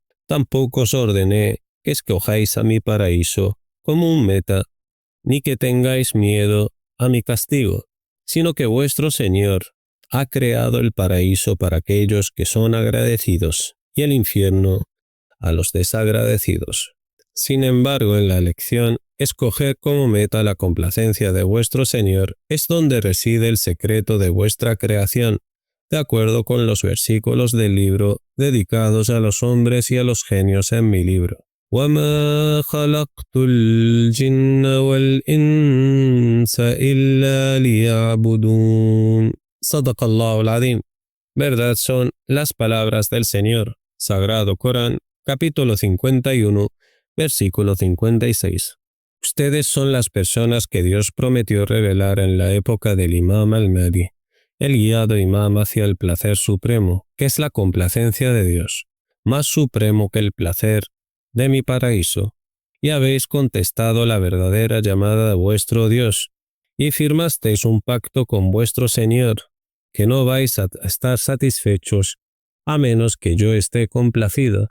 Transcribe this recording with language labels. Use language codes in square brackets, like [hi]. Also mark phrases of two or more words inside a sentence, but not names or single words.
[es] Tampoco os ordené que escojáis a mi paraíso como un meta, ni que tengáis miedo a mi castigo, sino que vuestro Señor ha creado el paraíso para aquellos que son agradecidos y el infierno a los desagradecidos. Sin embargo, en la elección, escoger como meta la complacencia de vuestro Señor es donde reside el secreto de vuestra creación, de acuerdo con los versículos del libro dedicados a los hombres y a los genios en mi libro. [ar] وَمَا خَلَقْتُ الْجِنَّ وَالْإِنسَ إِلَّا لِيَعْبُدُونَ. صدق الله العظيم. [es] Verdad son las palabras del Señor. Sagrado Corán, capítulo 51, versículo 56. Ustedes son las personas que Dios prometió revelar en la época del Imam al-Mahdi, el guiado imam hacia el placer supremo, que es la complacencia de Dios, más supremo que el placer de mi paraíso, y habéis contestado la verdadera llamada de vuestro Dios, y firmasteis un pacto con vuestro Señor, que no vais a estar satisfechos a menos que yo esté complacido.